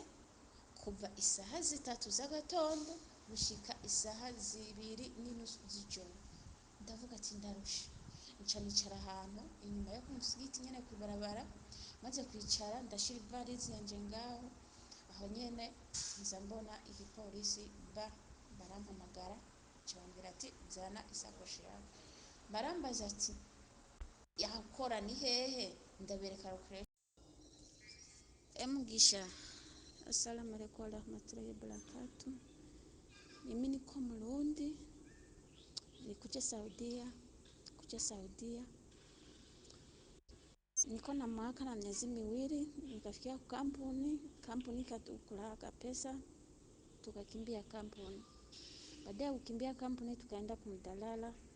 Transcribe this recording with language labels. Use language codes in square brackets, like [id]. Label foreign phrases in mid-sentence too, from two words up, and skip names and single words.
[rn] kuva isaha 3 z'agatondo gushika isaha 2:30 z'ijoro ndavuga ati ndarusha nicara ahantu inyuma yo kumusigiti nyene kwibarabara maze kwicara ndashira ivalizi yanje ngaho aho nyene nza mbona igipolisi barampamagara cyambira ati zana isakoshi yawe barambaza ati yakora ni hehe ndabereka rukre [sw] Mugisha [ar] السلام عليكم ورحمة الله وبركاته [sw] mimi niko Murundi nikuja Saudia niko na mwaka na miezi miwili nikafikia kampuni katukulaga pesa tukakimbia kampuni baada ya kukimbia kampuni tukaenda kumdalala